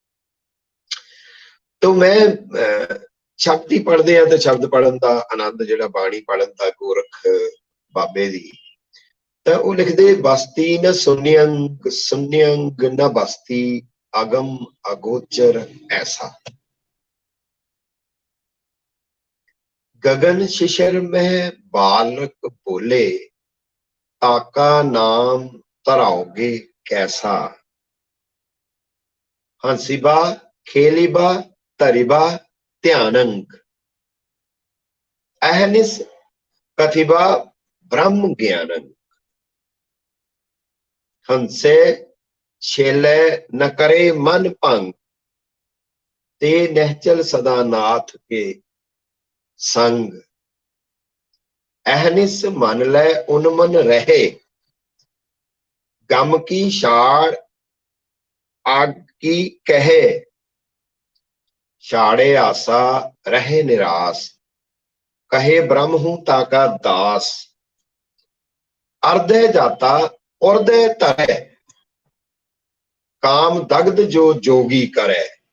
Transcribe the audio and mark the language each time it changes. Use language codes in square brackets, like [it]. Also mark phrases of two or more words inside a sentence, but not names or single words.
[pa] ਤਾਂ ਮੈਂ ਸ਼ਬਦ ਹੀ ਪੜ੍ਹਦੇ ਆ ਤੇ ਸ਼ਬਦ ਪੜ੍ਹਨ ਦਾ ਆਨੰਦ, ਜਿਹੜਾ ਬਾਣੀ ਪੜ੍ਹਨ ਦਾ ਗੋਰਖ ਬਾਬੇ ਦੀ, ਤਾਂ ਉਹ ਲਿਖਦੇ [hi] बसती न सुनियंग न बसती, अगम अगोचर ऐसा। गगन शिशिर में बालक बोले, ताका नाम तराओगे कैसा। हंसिबा खेलिबा तरिबा ध्यानंग, अहनिस कथिबा ब्रह्म ज्ञानंग। हंसे छेले न करे मन भंग, ते नहचल सदा नाथ के संग। अहनिस मन लै उन्मन रहे, गम की शाड़ आग की कहे। शाड़े आसा रहे निराश, कहे ब्रह्म हूं ताका दास। अर्धे जाता उर्दे तरे, काम दग्ध जो जोगी करे।